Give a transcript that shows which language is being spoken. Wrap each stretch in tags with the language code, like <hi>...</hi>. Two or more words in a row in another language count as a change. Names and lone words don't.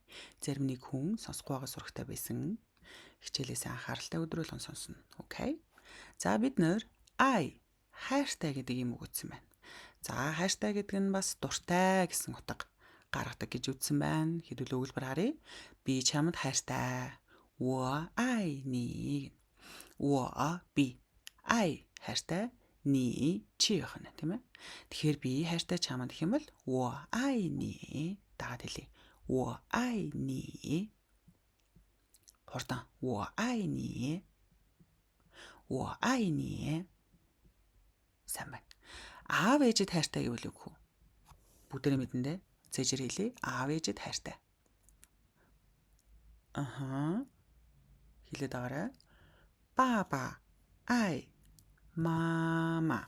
<mn>Зарим нэг хүн сонсохгүй байгаа сурагтай байсан. Хичээлээс анхааралтай өдөр болгон сонсно. Окей. За бид нэр I хайртай гэдэг юм өгсөн байна. За хайртай гэдэг нь бас дуртай гэсэн утга гаргадаг гэж үздсэн байна. Хэдүүл өгүүлбэр харъя. Би чамд хайртай.</mn> <zh>我爱你.</zh> <mn>我 би. I хайртай. 你 чи байх нь тийм ээ. Тэгэхээр би хайртай чамд гэх юм бол</mn> <zh>我爱你.</zh> <mn>Дагаад хэлье.</mn> <zh>我爱你. Хурдан 我爱你. 我爱你.</zh> <mn>Сайн байна. Аав ээжэд хайртай гэвэл үгүй. Бүгдээрээ мэдэн дээ. Цэжэр хэлье. Аав ээжэд хайртай. Хэлээд байгаарай.</mn> <zh>爸爸，爱，妈妈.</zh>